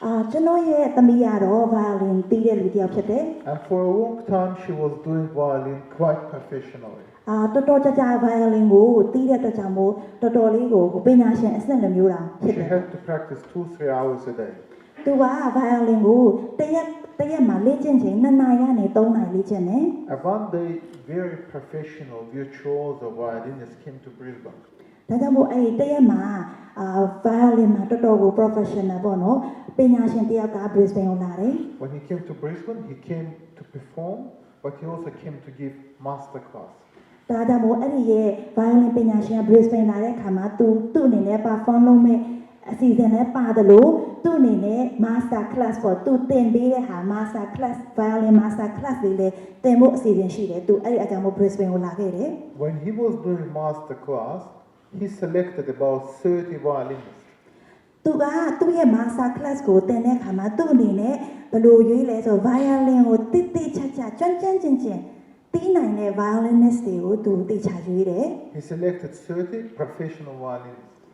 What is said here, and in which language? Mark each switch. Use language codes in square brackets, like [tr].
[my] ကျွန်တော်ရဲ့သမီးကတော့ violin တီးတဲ့လူတစ်ယောက်ဖြစ်တယ် [en] And for a long time she was doing violin quite professionally. [my] တော်တော်ကြာ violin ကိုတီးတဲ့အတွက်ကြောင့်မို့တော်တော်လေးကိုပညာရှင်အဆင့်လိုမျိုးတာဖြစ် [en] She [my] တယ် [en] had to practice 2-3 hours a day. [my] သူက violin ကိုတရက်မှာလေ့ကျင့်ချိန်2နာရီကနေ3နာရီလေ့ကျင့်တယ် [en] And one day, very professional virtuoso violinist came to Brisbane. [my] ဒါကြောင့်မို့အဲ့ဒီတရက်မှာviolin မှာတော်တော်ကို professional ပေါ့နော်ပညာရှင်တစ်ယောက်က Brisbane ကိုလာတယ် [en] When he came to Brisbane, he came to perform, but he also came to give master class. [my] ဒါကြောင့်မို့အဲ့ဒီရဲ့ violin ပညာရှင်က Brisbane လာတဲ့အခါမှာသူ့အနေနဲ့ perform လုပ်မဲ့အစီအစဉ်နဲ့ပါတယ်လို့သူ့အနေနဲ့ master class ပေါ့သူသင်ပေးတဲ့ဟာ master class violin master class လေးလည်းသင်ဖို့အစီအစဉ်ရှိတယ်သူအဲ့ဒီအကြောင်းမို့ Brisbane ကိုလာခဲ့တယ် [en] When he was doing master class, he selected about 30 violinists. [my] သူကသူ့ရဲ့ master class ကိုသင်တဲ့အခါမှာသူ့အနေနဲ့ဘယ်လိုရွေးလဲဆို violin ကိုတိချာကျွမ်းကျင်တီးနိုင်တဲ့ violinist တွေကိုသူတိချာရွေးတယ် [en] He selected 30 professional violinists.